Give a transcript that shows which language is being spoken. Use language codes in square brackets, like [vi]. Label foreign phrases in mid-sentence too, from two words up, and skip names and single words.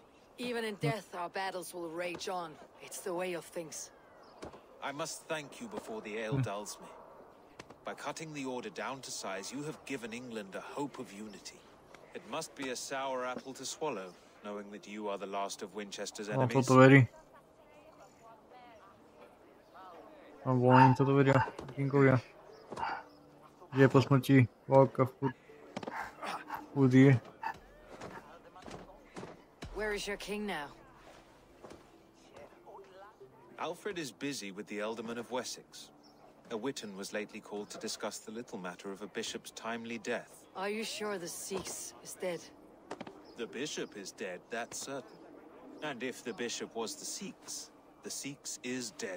[en] Even in death, our battles will rage on. It's the way of things. I must thank you before the ale dulls me. By cutting the order down to size, you have given England a hope of unity. It must be a sour apple to swallow, knowing that you are the last of Winchester's enemies. toto verí. Volím toto veria. Kingovia. [sk] Že po smrti válka furt je. [en] Where is your king now? Alfred is busy with the Ealdorman of Wessex. A Witan was lately called to discuss the little matter of a bishop's timely death. Are you sure the Sikhs is dead? The bishop is dead, that's certain. And if the bishop was the Sikhs is dead.